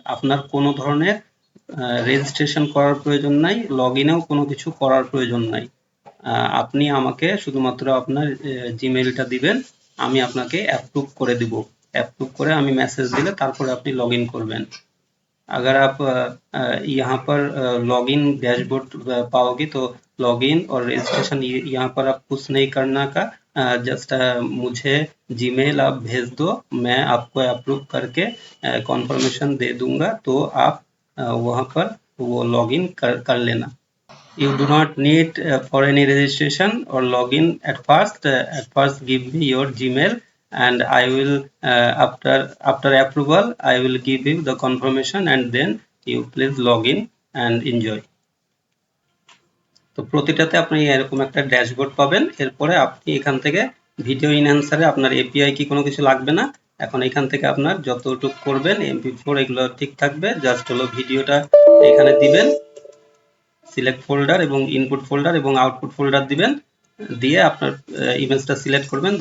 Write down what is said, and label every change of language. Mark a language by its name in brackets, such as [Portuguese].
[Bangla] আপনার কোনো ধরনের রেজিস্ট্রেশন করার প্রয়োজন নাই, লগইনেও কোনো কিছু করার প্রয়োজন নাই। আপনি আমাকে শুধুমাত্র আপনার জিমেইলটা দিবেন, আমি আপনাকে অ্যাপ্রুভ করে দিব। অ্যাপ্রুভ করে আমি মেসেজ দিলে তারপরে আপনি লগইন করবেন। [Hindi] अगर आप यहाँ पर लॉगिन डैशबोर्ड पाओगे तो लॉगिन और रजिस्ट्रेशन यहाँ पर आप कुछ नहीं करना का, जस्ट मुझे जीमेल आप भेज दो, मैं आपको अप्रूव करके कॉन्फर्मेशन दे दूंगा, तो आप वहाँ पर वो लॉगिन कर लेना। [English] You do not need for any registration or login at first. At first, give me your Gmail, and I will after approval I will give you the confirmation, and then you please log in and enjoy. [Bangla] তো প্রতিটাতে আপনি এরকম একটা dashboard পাবেন। এরপরে আপনি এখান থেকে video ইনহ্যান্সারে আপনার এপিআই কি কোনো কিছু লাগবে না। এখন এখান থেকে আপনার যতটুকু করবেন MP4 এগুলো ঠিক থাকবে, জাস্ট হলো ভিডিওটা এখানে দিবেন, সিলেক্ট ফোল্ডার এবং ইনপুট ফোল্ডার এবং আউটপুট ফোল্ডার দিবেন, দিয়ে আপনার ইমেজটা সিলেক্ট করবেন।